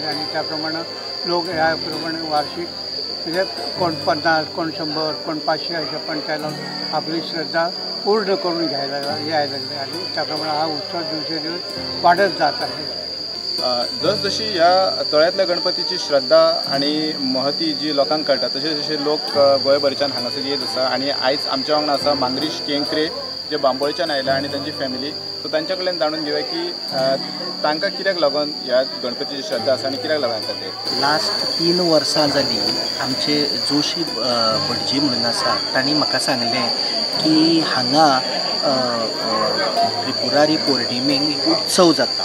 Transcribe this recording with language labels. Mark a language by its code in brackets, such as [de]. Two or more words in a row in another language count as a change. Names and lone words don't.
[mr] आणि त्याप्रमाणे लोक याप्रमाणे वार्षिक म्हणजे कोण 50, कोण 100, कोण 500 अशा पण त्याला आपली श्रद्धा पूर्ण करून यायला लागले. आणि त्याप्रमाणे हा उत्सव दिवसेंदिवस वाढत जात आहे. जसजशी ह्या तळ्यातल्या गणपतीची श्रद्धा आणि महती [kok] जी लोकांक कळटा तसे तसे लोक गोंयभरच्यान हांगासर येत आसा. आणि आयज आमच्या वांगडा आसा मांद्रीश केंकरे जे बांबोळच्यान आयल्या आणि तांची फॅमिली. सो तांच्या कडल्यान जाणून घेवया की तांकां कित्याक लागून ह्या गणपतीची श्रद्धा आसा आणि कित्याक लागून येता ते. लास्ट 3 वर्सां जाली आमचे जोशी भटजी म्हणून आसा तांणी म्हाका सांगलें की हांगा त्रिपुरारी पौर्णिमेक एक उत्सव जाता.